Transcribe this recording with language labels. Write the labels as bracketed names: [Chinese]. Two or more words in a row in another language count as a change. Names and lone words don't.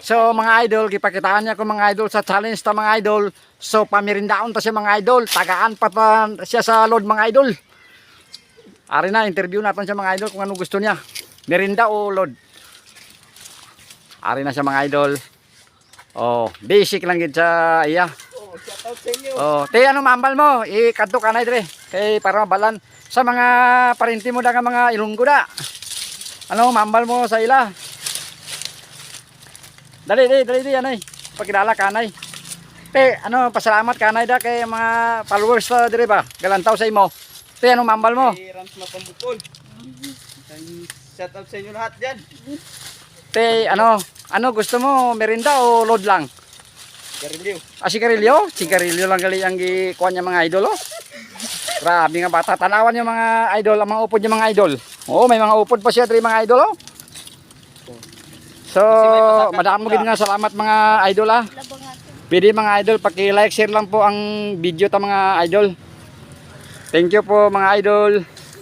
[Cebuano] So mga idol, gipakitaan niya ko mga idol sa challenge ta mga idol. So pamirindaon ta siya mga idol. Tagaan pa siya sa load mga idol. [Filipino] Ari na, interview natin siya mga idol kung ano gusto niya. [Hiligaynon] Merinda o load. Ari na siya mga idol. Oh, basic lang gid sa iya. Oh, [English] shout out [Hiligaynon] sa inyo. Oh, te ano mambal mo? Ikadto kanay dire. Kay para mabalan sa mga parinti mo da nga mga Ilonggo da. Ano mambal mo sa ila? Dali anay. Pakilala kanay. Te, ano pasalamat kanay da kay mga followers ta dire ba? Galantaw sa imo. Te, ano mambal mo? [Filipino] Si Rams Mapambukol. [English] Shout out [Filipino] sa inyo lahat dyan. [Hiligaynon] Te, ano gusto mo? Merinda o load lang? Garilyo. Ah, sigarilyo? [Cebuano] Sigarilyo lang gali ang gikuha niya mga idol oh. [Hiligaynon] Grabe nga bata. Tanawan yung mga idol, ang mga upod yung mga idol. Oo, may mga upod pa siya diri mga idol oh. So, madamo gid nga salamat mga idol ah. [Filipino] Pwede mga idol, paki-like, share lang po ang video ta mga idol. [English] Thank you [Filipino] po mga idol.